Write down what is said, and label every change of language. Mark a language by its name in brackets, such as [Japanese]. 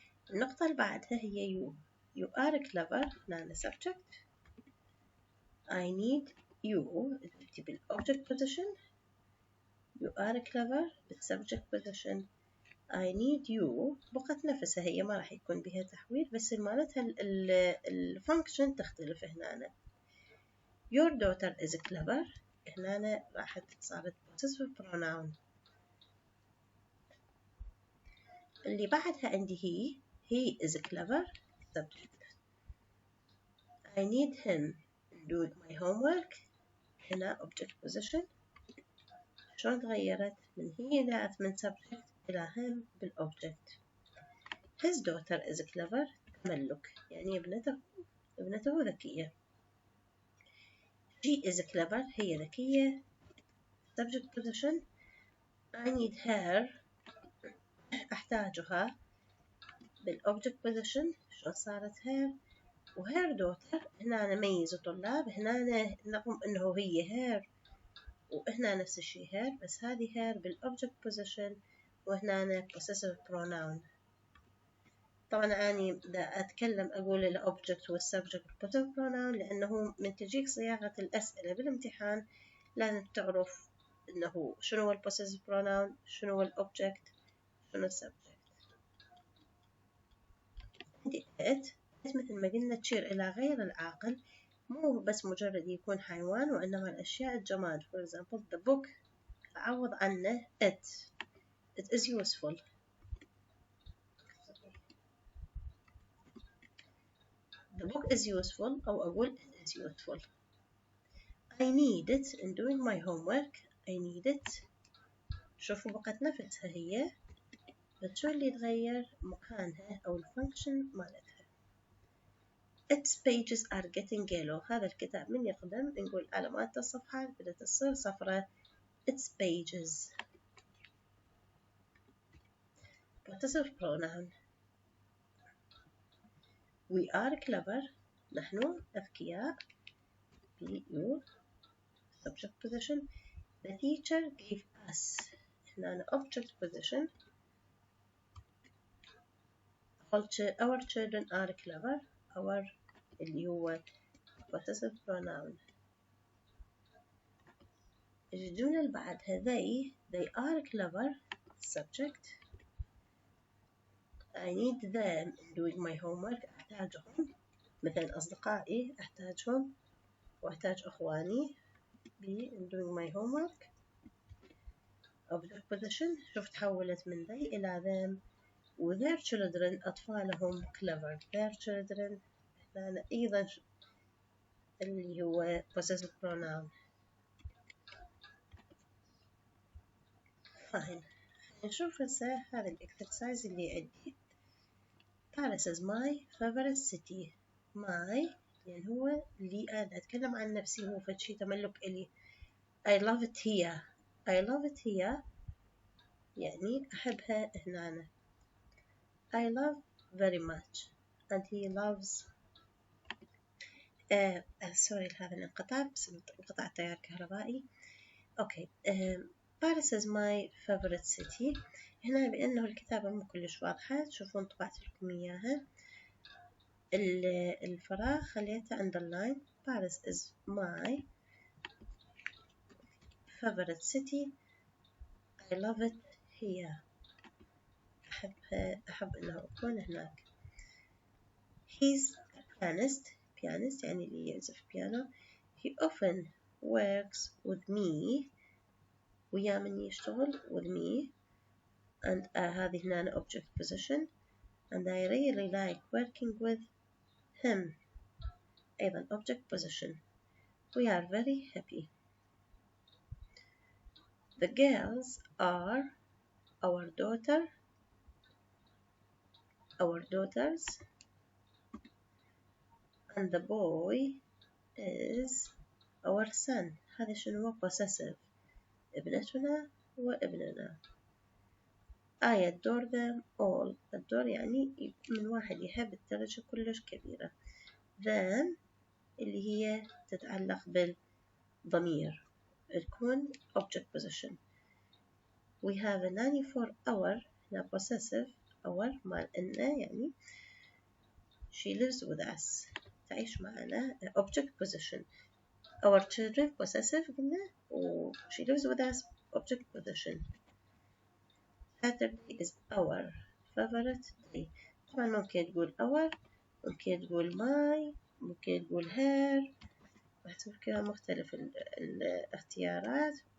[Arabic] النقطة اللي بعدها هي [English] you are clever. [Arabic] هنا subject [English] I need you [Arabic] بالobject position، you are clever بالsubject position I need you بقت نفسها، هي ما راح يكون بها تحويل بس مالتها الفانكشن تختلف. [English] هنا your daughter is clever، [Arabic] هنا راحت صارت [English] possessive pronoun. [Arabic] اللي بعدها عندي [English] he is clever subject I need him doing my homework. [Arabic] هنا object position شلون تغيرت من هي ذات من subject إلى him بالobject. [English] his daughter is clever [Arabic] تملك، يعني ابنته ذكية. [English] she is clever [Arabic] هي ذكية [English] subject position I need her أحتاجها بالobject position شلون صارت her. [Arabic] وهير دوتر هنا نميز الطلاب، هنا نقوم انه هي هير وهنا نفس الشيء هير، بس هذه هير بالobject position وهنا possessive pronoun. طبعا أنا دا أتكلم أقول الobject والsubject possessive pronoun لأنه من تجيك صياغة الأسئلة بالامتحان لازم تعرف إنه شنو possessive pronoun، شنو الobject، شنو الsubject. عندي it مثل ما قلنا تشير إلى غير العاقل، مو بس مجرد يكون حيوان وإنما الأشياء الجماد. [English] for example the book أعوض عنه it is useful. the book is useful أو أقول it is useful. I need it in doing my homework. I need it [Arabic] شوفوا بقت نفسها هي بس شو اللي يتغير مكانها أو الفانكشن مالتها. [English] its pages are getting yellow. [Arabic] هذا الكتاب من يقدم نقول علامات الصفحات بدأت تصير صفرة. [English] its pages possessive pronoun we are clever [Arabic] نحن أذكياء [English] you subject position the teacher gave us هنا object position our children are clever our اللي هو possessive pronoun. الجملة اللي بعدها they are clever subject I need them in doing my homework [Arabic] أحتاجهم مثلا أصدقائي أحتاجهم وأحتاج أخواني [English] in doing my homework. [Arabic] object position شوف تحولت من they إلى them. و [English] their children [Arabic] أطفالهم clever their children هنا أيضا اللي هو possessive pronoun. fine نشوف هسه هذا الإكسرسايز اللي عندي. [English] Paris is my favorite city. [Arabic] my يعني هو اللي أنا أتكلم عن نفسي، هو فشي تملك إلي. [English] I love it here. I love it here [Arabic] يعني أحبها هنا. [English] I love very much and he loves sorry [Arabic] هذا الانقطاع بسبب انقطاع التيار الكهربائي. [English] Okay Paris is my favorite city. [Arabic] هنا بأنه الكتابة مو كلش واضحة تشوفون طبعت لكم إياها. الفراغ خليته underline. [English] Paris is my favorite city. I love it here. [Arabic] أحب أنه أكون هناك. [English] He's a pianist يعني اللي يعزف piano. He often works with me. [Arabic] ويا من يشتغل [English] with me and هذه هنا object position and I really like working with him أيضا object position. We are very happy. The girls are our daughter our daughters and the boy is our son. [Arabic] هذا شنو هو possessive. ابنتنا وابننا. [English] I adore them all. [Arabic] adore يعني من واحد يحب الدرجة كلش كبيرة. them اللي هي تتعلق بالضمير تكون object position. [English] we have a nanny for our هنا possessive our مال إنه يعني she lives with us [Arabic] تعيش معنا [English] object position. our children possessive قلنا و she lives with us object position. Saturday is our favorite day. [Arabic] طبعا ممكن تقول our ممكن تقول my ممكن تقول her محسوب كذا مختلف الاختيارات.